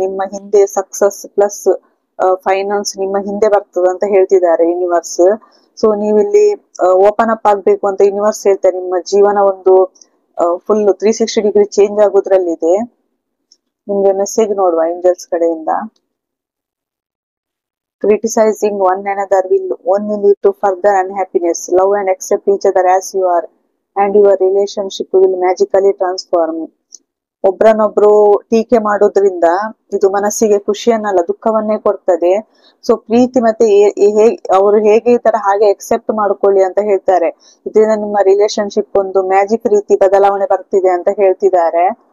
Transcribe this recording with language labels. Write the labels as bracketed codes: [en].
[kn] ನಿಮ್ಮ ಹಿಂದೆ success plus finance ನಿಮ್ಮ ಹಿಂದೆ ಬರ್ತದೆ ಅಂತ ಹೇಳ್ತಿದ್ದಾರೆ ಯೂನಿವರ್ಸ್. ಸೊ ನೀವಿಲ್ಲಿ ಓಪನ್ ಅಪ್ ಆಗ್ಬೇಕು ಅಂತ ಯೂನಿವರ್ಸ್ ಹೇಳ್ತಾರೆ. ನಿಮ್ಮ ಜೀವನ ಒಂದು ಫುಲ್ 360 ಡಿಗ್ರಿ ಚೇಂಜ್ ಆಗೋದ್ರಲ್ಲಿದೆ. ನಿಮ್ಗೆ ಮೆಸೇಜ್ ನೋಡುವ ಏಂಜಲ್ಸ್ ಕಡೆಯಿಂದ. [en] Criticizing one another will only lead to further unhappiness. Love and accept each other as you are, and your relationship will magically transform. [kn] ಒಬ್ರನ್ನೊಬ್ರು ಟೀಕೆ ಮಾಡೋದ್ರಿಂದ ಇದು ಮನಸ್ಸಿಗೆ ಖುಷಿಯನ್ನಲ್ಲ, ದುಃಖವನ್ನೇ ಕೊಡ್ತದೆ. ಸೊ ಪ್ರೀತಿ ಮತ್ತೆ ಅವರು ಹೇಗೆ ಇದ್ದಾರೆ ಹಾಗೆ ಎಕ್ಸೆಪ್ಟ್ ಮಾಡ್ಕೊಳ್ಳಿ ಅಂತ ಹೇಳ್ತಾರೆ. ಇದರಿಂದ ನಿಮ್ಮ ರಿಲೇಶನ್ಶಿಪ್ ಒಂದು ಮ್ಯಾಜಿಕ್ ರೀತಿ ಬದಲಾವಣೆ ಬರ್ತಿದೆ ಅಂತ ಹೇಳ್ತಿದ್ದಾರೆ.